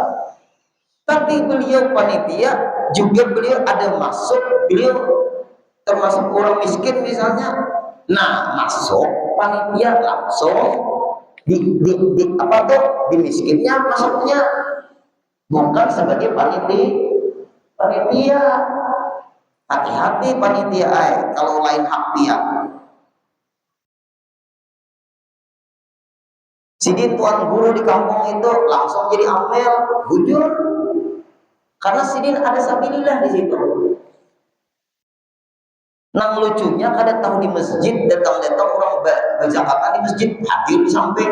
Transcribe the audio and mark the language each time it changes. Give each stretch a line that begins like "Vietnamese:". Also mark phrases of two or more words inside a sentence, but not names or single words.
Indonesian: Tapi beliau panitia juga beliau ada masuk, beliau termasuk orang miskin misalnya. Nah, masuk panitia langsung di miskinnya masuknya, bukan sebagai panitia. Hati-hati panitia kalau lain hak pihak.
Banjar: Sidin tuan guru di kampung itu langsung jadi amil, bujur. Karena sidin ada sabilillah di situ. Nang lucunya kada tahu di masjid datang orang berzakatan di masjid, hadir di samping.